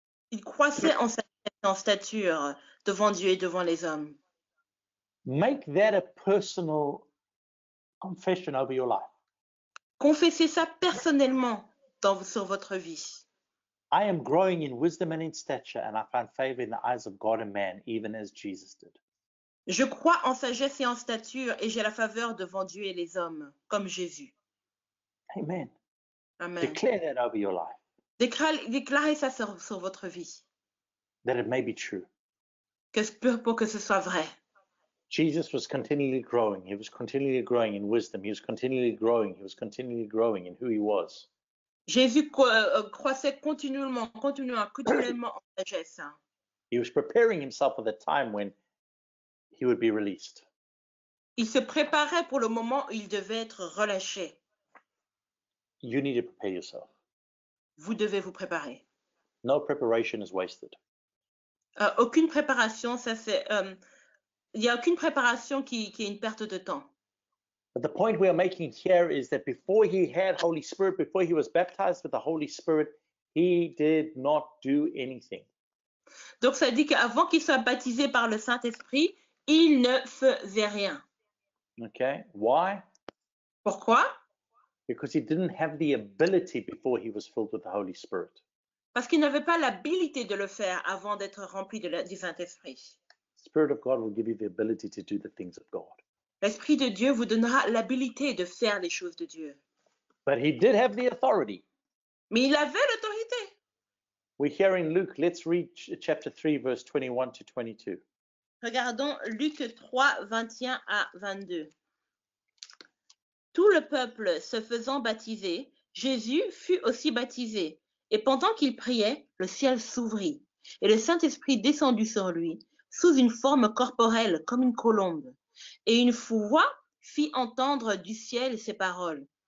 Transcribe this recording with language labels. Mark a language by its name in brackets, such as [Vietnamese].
[French] Il croissait en sagesse et en stature devant Dieu et devant les hommes. [English] Make that a personal confession over your life. [French] Confessez ça personnellement sur votre vie. [English] I am growing in wisdom and in stature, and I find favor in the eyes of God and man, even as Jesus did. [French] Je crois en sagesse et en stature, et j'ai la faveur devant Dieu et les hommes, comme Jésus. [English] Amen. [French] Amen. [English] Declare that over your life, [French] Déclarez ça sur votre vie, [English] that it may be true. [French] pour que ce soit vrai. [English] Jesus was continually growing. He was continually growing in wisdom. He was continually growing. He was continually growing in who he was. [French] Jésus croissait continuellement en sagesse. [English] He was preparing himself for the time when he would be released. [French] Il se préparait pour le moment où il devait être relâché. [English] You need to prepare yourself. [French] Vous devez vous préparer. [English] No preparation is wasted. [French] Aucune préparation, il n'y a aucune préparation qui est une perte de temps. [English] But the point we are making here is that before he had Holy Spirit, before he was baptized with the Holy Spirit, he did not do anything. [French] Donc ça dit qu'avant qu'il soit baptisé par le Saint-Esprit, il ne faisait rien. [English] Okay, why? [French] Pourquoi? [English] Because he didn't have the ability before he was filled with the Holy Spirit. [French] Parce qu'il n'avait pas l'habilité de le faire avant d'être rempli du Saint-Esprit. [English] Spirit of God will give you the ability to do the things of God. [French] L'Esprit de Dieu vous donnera l'habilité de faire les choses de Dieu. [English] But he did have the authority. [French] Mais il avait l'autorité. [English] We're here in Luke. Let's read chapter 3, verse 21 to 22. [French] Regardons Luc 3, 21 à 22. Tout le peuple se faisant baptiser, Jésus fut aussi baptisé. Et pendant qu'il priait, le ciel s'ouvrit, et le Saint-Esprit descendit sur lui, sous une forme corporelle comme une colombe. Et une voix fit entendre du ciel ces paroles.